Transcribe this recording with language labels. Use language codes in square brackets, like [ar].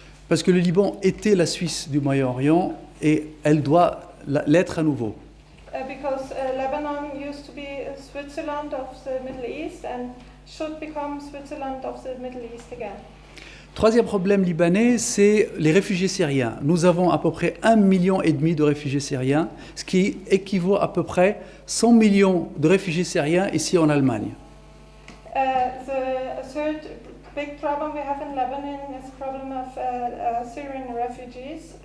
[fr] Parce que le Liban était la Suisse du Moyen-Orient et elle doit l'être à nouveau. [en] Because Lebanon used to be Switzerland of the Middle East and should become Switzerland of the Middle East again. [fr] Troisième problème libanais, c'est les réfugiés syriens. Nous avons à peu près 1,5 million de réfugiés syriens, ce qui équivaut à peu près 100 millions de réfugiés syriens ici en Allemagne. [en] The third big problem we have in Lebanon is the problem of Syrian refugees.